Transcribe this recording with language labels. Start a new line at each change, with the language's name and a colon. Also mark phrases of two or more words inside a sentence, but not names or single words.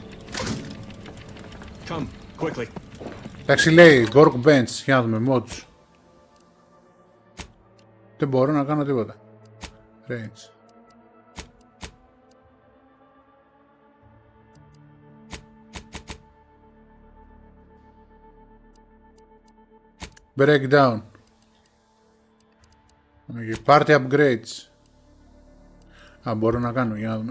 English: Come, quickly.
Greek: Εντάξει, λέει workbench, για να δούμε mods. Δεν μπορώ να κάνω τίποτα.
English: Range. Breakdown. Party upgrades.
Greek: Α, μπορώ να κάνω, για να δούμε.